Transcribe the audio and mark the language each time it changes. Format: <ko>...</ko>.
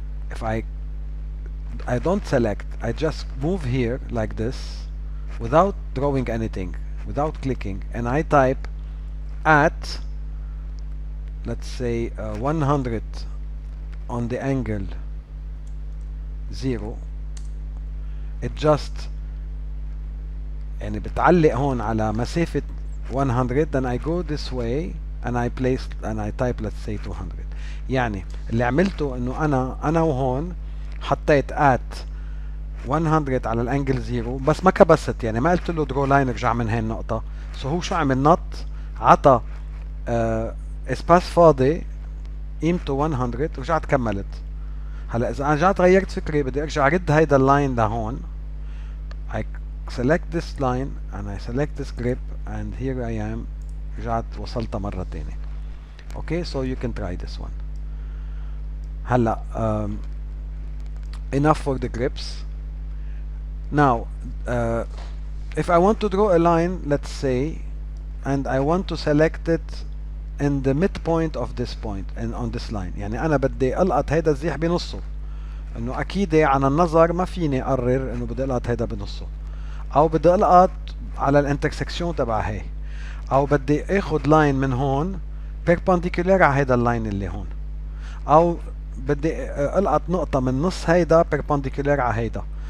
<en>If I don't select, I just move here like this without drawing anything, without clicking, and I type at, let's say 100 on the angle 0. it just</en> <ar>يعني بتعلق هون على مسافة 100.</ar> <en>then I go this way and I type, let's say 200.</en> <ar>يعني اللي عملته انه انا وهون حطيت at 100 على الانجل 0، بس ما كبست، يعني ما قلت له درو لاين ارجع من هاي النقطة. سو هو شو عمل؟ نط عطى اسباس فاضي قيمته 100 ورجعت كملت. هلا اذا انا رجعت غيرت فكري بدي ارجع ارد هيدا اللاين لهون،</ar> <en>I select this line and I select this grip and here I am،</en> <ar>رجعت وصلتها مرة تانية.</ar> <en>Okay, so you can try this one.</en> <ar>هلا</ar> <en>enough for the grips. Now if I want to draw a line, let's say, and I want to select it in the midpoint of this point and on this line،</en> <ar>يعني انا بدي القط هيدا الزيح بنصه، انه اكيد عن النظر ما فيني اقرر انه بدي القط هيدا بنصه، او بدي القط على الانترسكشن تبع هي، او بدي اخد لاين من هون perpendicular على هيدا اللاين اللي هون، او بدي القط نقطة من نص هيدا perpendicular على هيدا.</ar>